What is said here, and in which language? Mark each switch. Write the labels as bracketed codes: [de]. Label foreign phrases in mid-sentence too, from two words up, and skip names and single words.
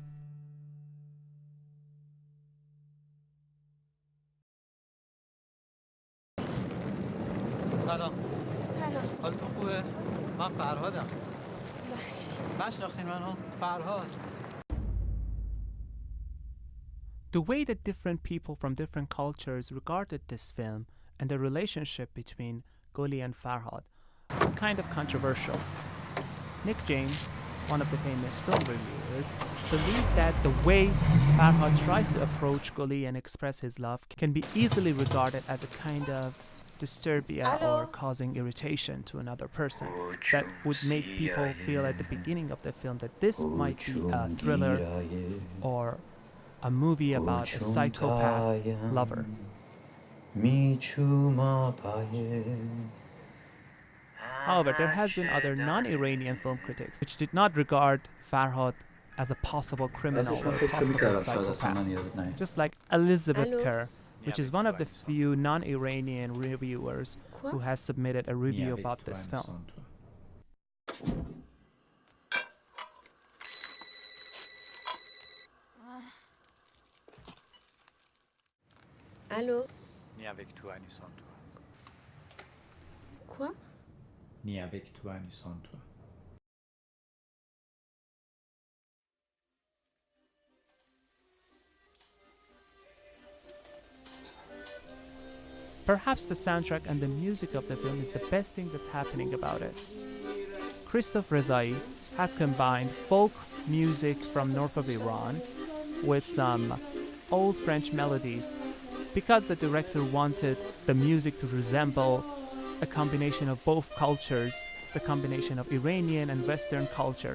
[fa] سلام. حالتون خوبه؟ من فرهادم. نشناختین منو؟ فرهاد. [en] The way that different people from different cultures regarded this film and the relationship between Goli and Farhad was kind of controversial. Nick James, one of the famous film reviewers, believed that the way Farhad tries to approach Goli and express his love can be easily regarded as a kind of disturbia or causing irritation to another person that would make people feel at the beginning of the film that this might be a thriller or a movie about a psychopath lover. [fa] میچوما پایه [en] However, there has been other non-Iranian film critics which did not regard Farhad as a possible criminal or a possible psychopath, just like Elizabeth [fr] Allô [en] Kerr, which is one of the few non-Iranian reviewers who has submitted a review about this film. [fr] Allô Ni avec toi ni sans toi. Quoi Ni avec toi ni sans toi. [en] Perhaps the soundtrack and the music of the film is the best thing that's happening about it. Christophe Rezai has combined folk music from north of Iran with some old French melodies because the director wanted the music to resemble a combination of both cultures, the combination of Iranian and Western culture.